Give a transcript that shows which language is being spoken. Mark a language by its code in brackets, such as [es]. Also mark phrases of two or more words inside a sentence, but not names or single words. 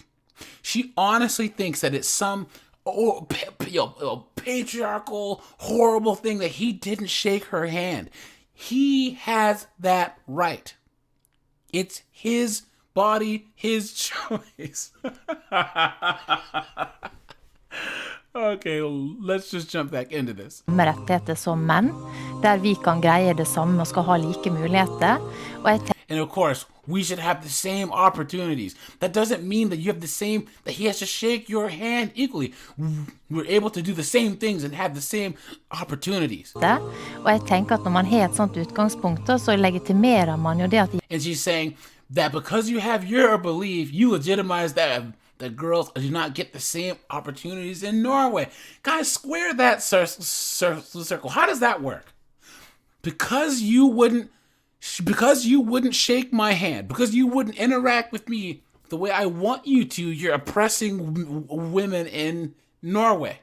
[en] She honestly thinks that it's some patriarchal, horrible thing that he didn't shake her hand. He has that right. It's his body, his choice. Okay, let's just jump back into this. [no] Rettigheter som menn, der vi kan greie det samme og skal ha like muligheter. [en] And of course, we should have the same opportunities. That doesn't mean that you have the same, that he has to shake your hand equally. We're able to do the same things and have the same opportunities. [no] Og jeg tenker at når man har et sånt utgangspunkt, så legitimerer man jo det at... [en] And she's saying that because you have your belief, you legitimize that girls do not get the same opportunities in Norway. Guys, square that circle. How does that work? Because you wouldn't shake my hand, because you wouldn't interact with me the way I want you to, you're oppressing women in Norway.